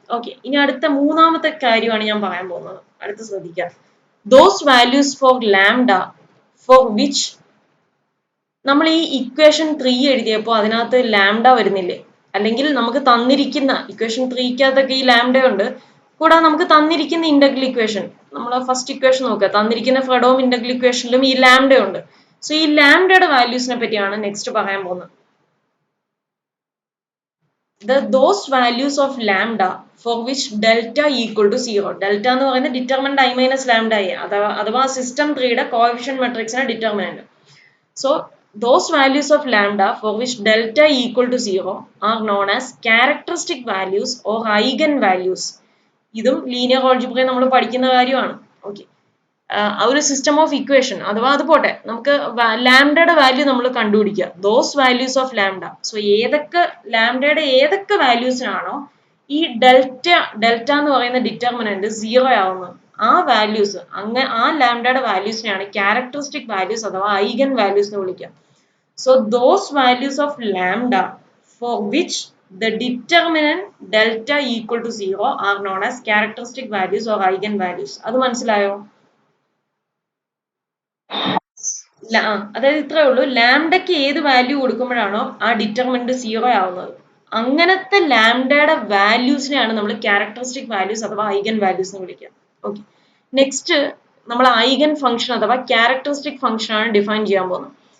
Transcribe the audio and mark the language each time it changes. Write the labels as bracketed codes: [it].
[ml] Okay, ഇനി അടുത്ത മൂന്നാമത്തെ കാര്യമാണ് ഞാൻ പറയാൻ പോകുന്നത്. അടുത്ത് ശ്രദ്ധിക്കുക, [en] those values for lambda for which, [ml] നമ്മൾ ഈ ഇക്വേഷൻ 3 എഴുതിയപ്പോൾ അതിനകത്ത് ലാംഡ വരുന്നില്ലേ, അല്ലെങ്കിൽ നമുക്ക് തന്നിരിക്കുന്ന ഇക്വേഷൻ 3ക്കകത്തൊക്കെ ഈ ലാംഡ ഉണ്ട്, കൂടാതെ നമുക്ക് തന്നിരിക്കുന്ന ഇന്റഗ്രൽ ഇക്വേഷൻ, നമ്മൾ ഫസ്റ്റ് ഇക്വേഷൻ നോക്കുക, തന്നിരിക്കുന്ന ഫ്രെഡോം ഇന്റഗ്രൽ ഇക്വേഷനിലും ഈ ലാംഡ ഉണ്ട്. സോ ഈ ലാംഡയുടെ വാല്യൂസിനെ പറ്റിയാണ് നെക്സ്റ്റ് പറയാൻ പോകുന്നത്. [en] those values of lambda for which delta equal to 0. [ml] Delta എന്ന് പറയുന്നത് determinant i minus lambda A അഥവാ system 3യുടെ coefficient മെട്രിക്സിനെ determinant. [en] So those values of lambda for which delta equal to 0 are known as characteristic values or eigen values. [ml] ഇതും linear ആൾജിബ്രയിൽ നമ്മൾ പഠിക്കുന്ന കാര്യമാണ്. Okay, ഒരു system of equation അഥവാ അത് പോട്ടെ, നമുക്ക് ലാംഡയുടെ വാല്യൂ നമ്മൾ കണ്ടുപിടിക്കുക. [en] Those values of lambda. [ml] So ഏതൊക്കെ ലാംഡയുടെ ഏതൊക്കെ വാല്യൂസിനാണോ ഈ ഡെൽറ്റ എന്ന് പറയുന്ന ഡിറ്റർമിനന്റ് 0 ആവുന്നത്, ആ വാല്യൂസ് ആ ലാംഡയുടെ വാല്യൂസിനെയാണ് ക്യാരക്ടറിസ്റ്റിക് വാല്യൂസ് അഥവാ ഐഗൻ വാല്യൂസ് എന്ന് വിളിക്കുക. [en] So those values of lambda for which the determinant delta equal to 0 are known as characteristic values or eigen values. [ml] അത് മനസ്സിലായോ? അതായത് ഇത്രേ ഉള്ളൂ, ലാംഡയ്ക്ക് ഏത് വാല്യൂ കൊടുക്കുമ്പോഴാണോ ആ ഡിറ്റർമിനന്റ് 0 ആവുന്നത്, അങ്ങനത്തെ ലാംഡയുടെ വാല്യൂസിനെയാണ് നമ്മൾ ക്യാരക്ടറിസ്റ്റിക് വാല്യൂസ് അഥവാ ഐഗൻ വാല്യൂസ് എന്ന് വിളിക്കുക. ഓക്കെ, നെക്സ്റ്റ് നമ്മൾ ഐഗൻ ഫംഗ്ഷൻ അഥവാ ക്യാരക്ടറിസ്റ്റിക് ഫംഗ്ഷൻ ആണ് ഡിഫൈൻ ചെയ്യാൻ പോകുന്നത്.